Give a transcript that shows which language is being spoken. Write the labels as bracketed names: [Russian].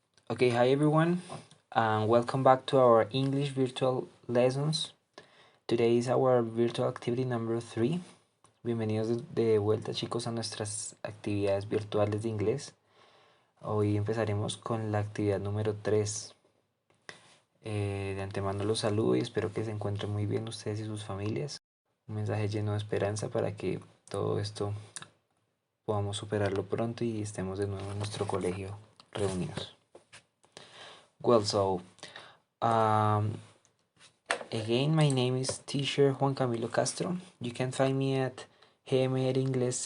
[English] Okay, hi everyone, and welcome back to our English virtual lessons. Today is our virtual activity number 3. [Spanish] Bienvenidos de vuelta, chicos, a nuestras actividades virtuales de inglés. Hoy empezaremos con la actividad número 3. De antemano los saludo y espero que se encuentren muy bien ustedes y sus familias. Un mensaje lleno de esperanza para que todo esto podamos superarlo pronto y estemos de nuevo en nuestro colegio reunidos. [English] Well, so again, my name is teacher Juan Camilo Castro. You can find me at gmail.com.